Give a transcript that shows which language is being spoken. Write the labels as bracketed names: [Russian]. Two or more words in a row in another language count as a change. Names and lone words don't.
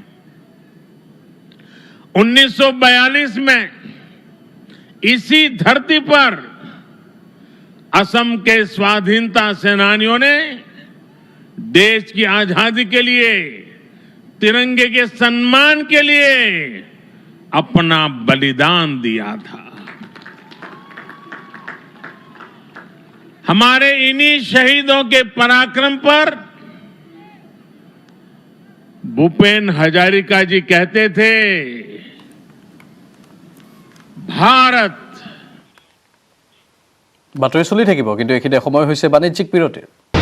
[Hindi] 1942 में इसी धरती पर असम के स्वाधीनता सेनानियों ने देश की आजादी के लिए, तिरंगे के सम्मान के लिए अपना बलिदान दिया था। हमारे इन्हीं शहीदों के पराक्रम पर भूपेन हजारिका जी कहते थे, भारत [Assamese] বাতৰি চলি থাকিব, কিন্তু এইখিনি সময় হৈছে বাণিজ্যিক বিৰতিৰ।